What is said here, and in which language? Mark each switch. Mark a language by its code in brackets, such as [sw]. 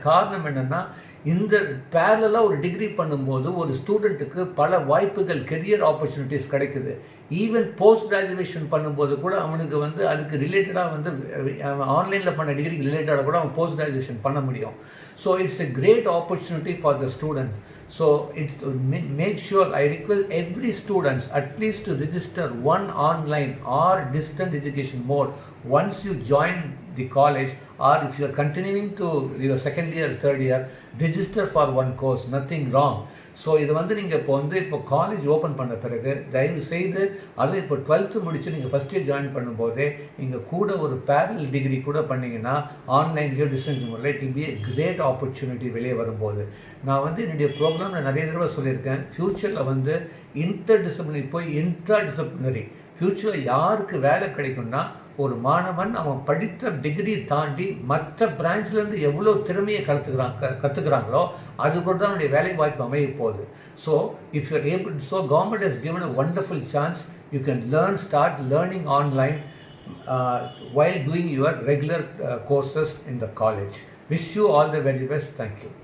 [ta] காரணம் என்னென்னா, இந்த பேரலாக ஒரு டிகிரி பண்ணும்போது ஒரு ஸ்டூடெண்ட்டுக்கு பல வாய்ப்புகள், கெரியர் ஆப்பர்ச்சுனிட்டிஸ் கிடைக்குது. ஈவன் போஸ்ட் கிராஜுவேஷன் பண்ணும்போது கூட அவனுக்கு வந்து அதுக்கு ரிலேட்டடாக வந்து ஆன்லைனில் பண்ண டிகிரிக்கு ரிலேட்டடாக கூட அவன் போஸ்ட் கிராஜுவேஷன் பண்ண முடியும். [en] So it's a great opportunity for the student. So it's to make sure I request every students at least to register one online or distant education mode once you join the college, or if you are continuing to your second year, third year, register for one course, nothing wrong. [ta] So இது வந்து நீங்கள் இப்போ college open பண்ண பிறகு தயவு செய்து அது இப்போ 12th முடிச்சு நீங்கள் ஃபஸ்ட் இயர் ஜாயின் பண்ணும்போதே நீங்கள் கூட ஒரு பேரல் டிகிரி கூட பண்ணிங்கன்னா ஆன்லைன்லேயோ டிஸ்டன்ஸ் மூலம் [en] it will be a great opportunity [ta] வெளியே வரும்போது. நான் வந்து என்னுடைய ப்ரோக்ராமில் நிறைய தடவை சொல்லியிருக்கேன், ஃப்யூச்சரில் வந்து இன்டர் டிசிப்ளினரி போய் இன்ட்ரா டிசிப்ளினரி ஃப்யூச்சரில் யாருக்கு வேலை கிடைக்கும்னா, ஒரு மாணவன் அவன் படித்த டிகிரி தாண்டி மற்ற பிரான்ச்லேருந்து எவ்வளோ திறமையை கற்றுக்கிறாங்களோ அது கூட தான் அவனுடைய வேலை வாய்ப்பு அமைய போகுது. [en] So if you able, so government has given a wonderful chance. You can start learning online while doing your regular courses in the college. Wish you all the very best. Thank you.